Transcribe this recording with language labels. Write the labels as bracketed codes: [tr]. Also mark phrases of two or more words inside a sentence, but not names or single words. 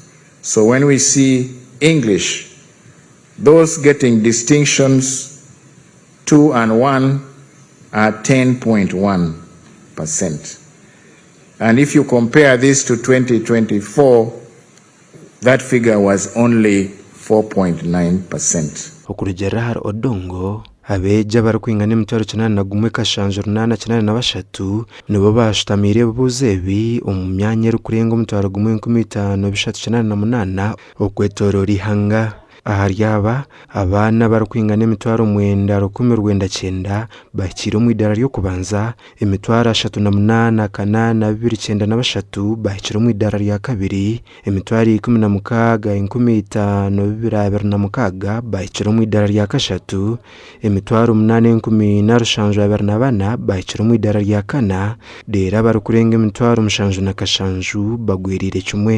[en] So when we see English, those getting distinctions 2 and 1 are 10.1%. And if you compare this to 2024, that figure was only 4.9%. [nyn] Okurugera hari Odongo abeegi abarikwingana emitwaro 9,173 nibo bashutamire ebibuuzo ebi omu myanya erikurenga omutwaro 15,398 okwetooroora ihanga. Ahari aba abaana barikwingana emitwaro 9,199 bahikire omu idara ry'okubanza, emitwaro 38,823 bahikire omu idara rya kabiri, emitwaro 16,526 bahikire omu idara rya kashatu, emitwaro 8,724 bahikire omu idara rya kana, deera barikurenga emitwaro 707 bagwirire kimwe.